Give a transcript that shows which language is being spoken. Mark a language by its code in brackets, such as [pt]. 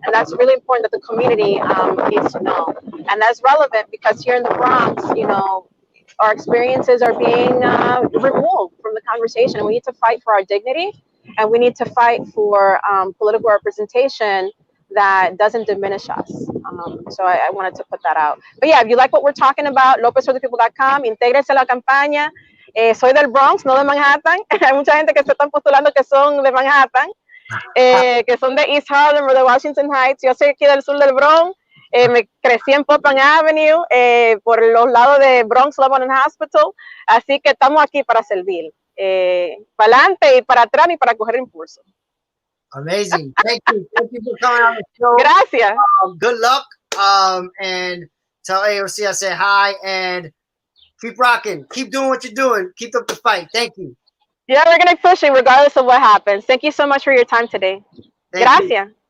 [en] And that's really important that the community needs to know. And that's relevant because here in the Bronx, our experiences are being removed from the conversation. And we need to fight for our dignity, and we need to fight for political representation that doesn't diminish us. So I wanted to put that out. But yeah, if you like what we're talking about, lopezforthepeople.com, [es] intégrese a la campaña. Soy del Bronx, no de Manhattan. Hay mucha gente que se están postulando que son de Manhattan, que son de East Harlem o de Washington Heights. Yo soy aquí del sur del Bronx. Me crecí en Poplar Avenue, por los lados de Bronx Lebanon Hospital. Así que estamos aquí para servir. Para adelante y para atrás y para coger impulso. [en] Amazing. Thank you. Thank you for coming on the show. [es] Gracias. [en] Good luck. And tell AOC I said hi and keep rocking. Keep doing what you're doing. Keep up the fight. Thank you. Yeah, we're going to push it regardless of what happens. Thank you so much for your time today. [es] Gracias.